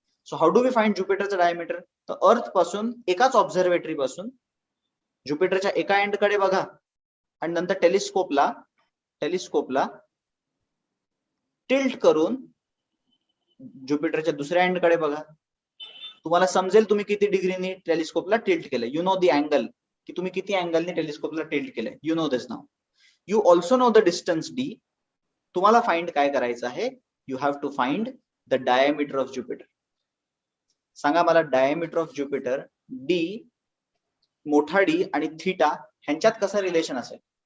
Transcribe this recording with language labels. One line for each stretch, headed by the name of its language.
English: so how do we find
Marathi: ज्युपिटरचं diameter? तर अर्थ पासून एकाच ऑब्झर्वेटरी पासून ज्युपिटरच्या एका एंड कडे बघा आणि नंतर टेलिस्कोपला टिल्ट करून ज्युपिटरच्या दुसऱ्या एंड कडे बघा. तुम्हाला समजेल तुम्ही किती डिग्रीने टेलिस्कोपला टिल्ट केलं.
English: you know the angle,
Marathi: की तुम्ही किती अँगलने टेलिस्कोपला टिल्ट केलंय.
English: You know this now. You also know the distance D.
Marathi: तुम्हाला फाइंड काय करायचं आहे?
English: You have to find the diameter of Jupiter.
Marathi: सांगा मला डायमीटर ऑफ ज्युपिटर डी, मोठा डी आणि थीटा ह्यांच्यात कसा रिलेशन असेल?